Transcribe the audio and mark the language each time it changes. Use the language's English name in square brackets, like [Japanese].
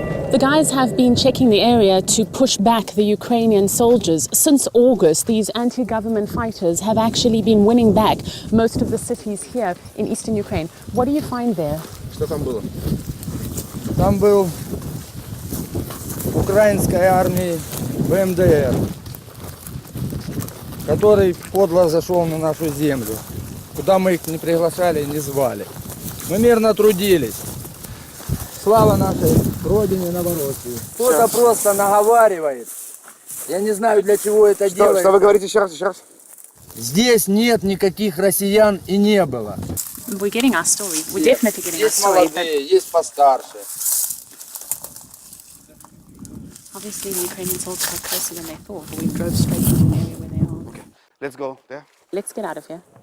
[English] The guys have been checking the area to push back the Ukrainian soldiers. Since August, these anti-government fighters have actually been winning back most of the cities here in eastern Ukraine. What do you find there? [Russian] Что там было? Там был украинской армии ВМДР, который подло зашел на нашу землю, куда мы их не приглашали и не звали. Мы мирно трудились. Слава нашей Родине Новороссии. Кто-то просто наговаривает. Я не знаю, для чего это делает. Что вы говорите еще раз, Здесь нет никаких россиян и не было. [English] We're getting our story. We're definitely getting our [Russian] Есть [English] story. [Russian] молодые, есть постарше. [English] Obviously, the Ukrainian soldiers are closer than they thought. We drove straight into an area where they are. Okay, let's go there. Let's get out of here.